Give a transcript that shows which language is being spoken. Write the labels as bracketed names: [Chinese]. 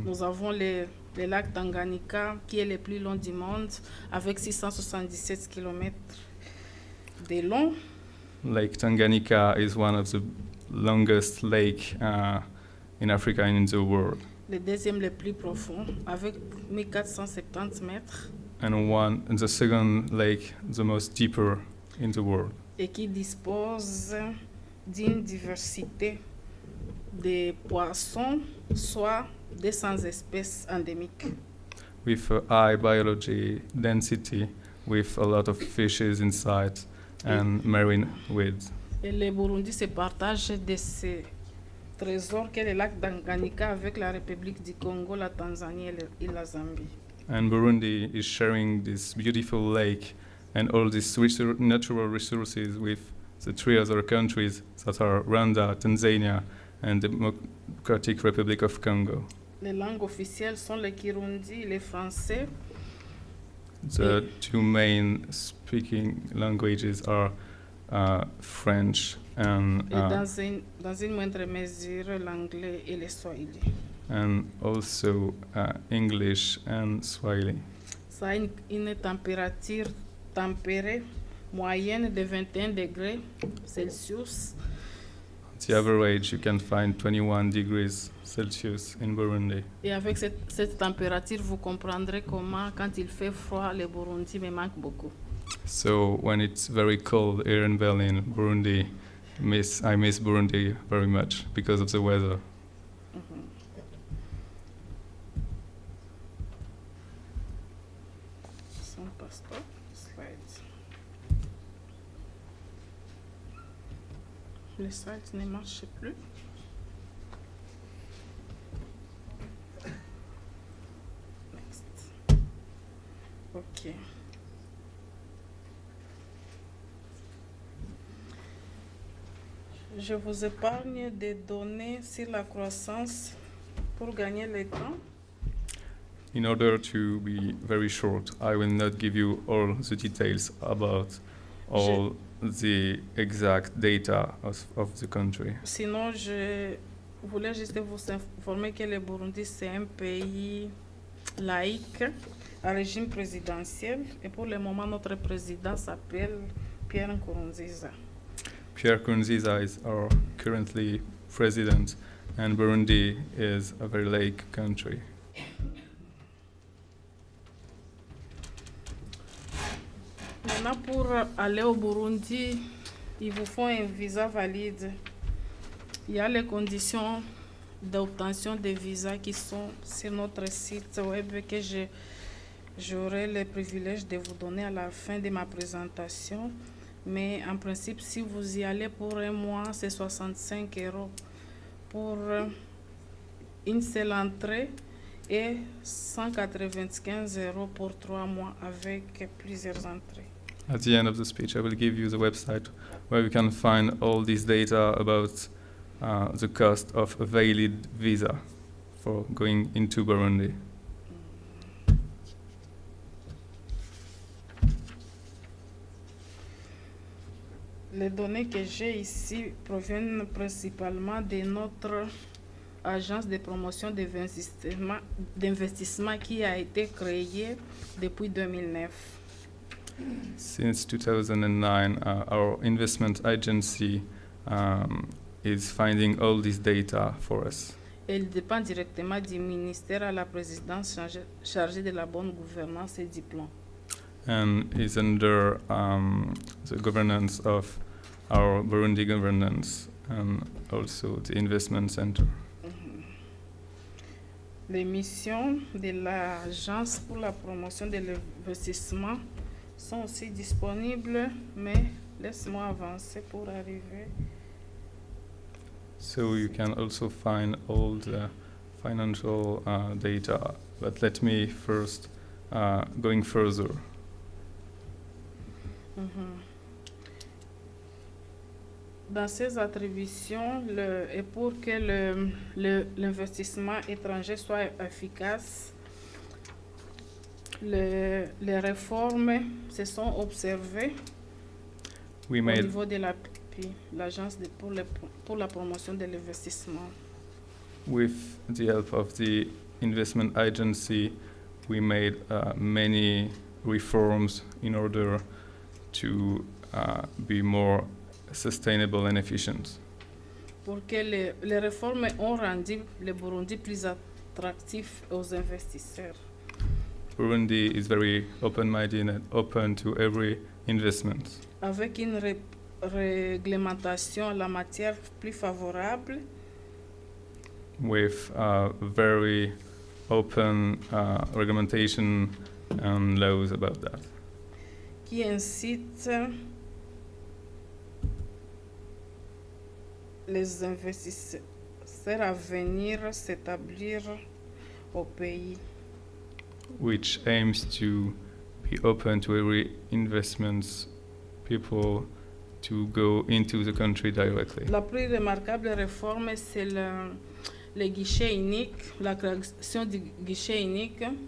[French] Nous avons le lac Tanganyika qui est le plus long du monde avec 677 km de long. [English] Lake Tanganyika is one of the longest lake in Africa and in the world. [French] Le deuxième le plus profond avec 1470 mètres. [English] And the second lake, the most deeper in the world. [French] Et qui dispose d'une diversité de poissons, soit 200 espèces endémiques. [English] With a high biology density, with a lot of fishes inside and marine weeds. [French] Et le Burundi se partage de ces trésors qu'est le lac Tanganyika avec la République du Congo, la Tanzanie et la Zambie. [English] And Burundi is sharing this beautiful lake and all these natural resources with the three other countries that are Rwanda, Tanzania, and the Democratic Republic of Congo. [French] Les langues officielles sont le Kirundi et le français. [English] The two main speaking languages are French and [French] dans une moindre mesure l'anglais et le swahili. [English] And also English and Swahili. [French] Ça a une température tempérée moyenne de 21 degrés Celsius. [English] The average you can find 21 degrees Celsius in Burundi. [French] Et avec cette température, vous comprendrez comment, quand il fait froid, le Burundi me manque beaucoup. [English] So when it's very cold here in Berlin, Burundi, I miss Burundi very much because of the weather. [French] Son passeport, slides. Les slides ne marchent plus. [English] Next. Ok. [French] Je vous épargne des données sur la croissance pour gagner le temps. [English] In order to be very short, I will not give you all the details about all the exact data of the country. [French] Sinon, je voulais juste vous informer que le Burundi, c'est un pays laïque, à régime présidentiel. Et pour le moment, notre président s'appelle Pierre Nkurunziza. [English] Pierre Nkurunziza is our currently president, and Burundi is a very lake country. [French] Maintenant, pour aller au Burundi, il vous faut un visa valide. Il y a les conditions d'obtention des visas qui sont sur notre site web que j'aurai le privilège de vous donner à la fin de ma présentation. Mais en principe, si vous y allez pour un mois, c'est 65 € pour une seule entrée et 195 € pour 3 mois avec plusieurs entrées. [English] At the end of the speech, I will give you the website where you can find all this data about the cost of a valid visa for going into Burundi. [French] Les données que j'ai ici proviennent principalement de notre agence de promotion d'investissement qui a été créée depuis 2009. [English] Since 2009, our investment agency is finding all this data for us. [French] Elle dépend directement du ministère à la présidence chargée de la bonne gouvernance et du plan. [English] And is under the governance of our Burundi governance and also the investment center. [French] Les missions de l'Agence pour la promotion de l'investissement sont aussi disponibles, mais laisse-moi avancer pour arriver. [English] So you can also find all the financial data, but let me first going further. [French] Dans ces attributions, et pour que l'investissement étranger soit efficace, les réformes se sont observées [English] We [French] au [English] made [French] niveau de l'Agence pour la promotion de l'investissement. [English] with the help of the investment agency, we made many reforms in order to be more sustainable and efficient. [French] Pour que les réformes ont rendu le Burundi plus attractif aux investisseurs. [English] Burundi is very open-minded and open to every investment. [French] Avec une réglementation en la matière plus favorable, [English] With very open regulation and laws about that. [French] qui incite les investisseurs à venir s'établir au pays. [English] Which aims to be open to every investments people to go into the country directly. [French] La plus remarquable réforme, c'est le guichet unique, la création du guichet unique.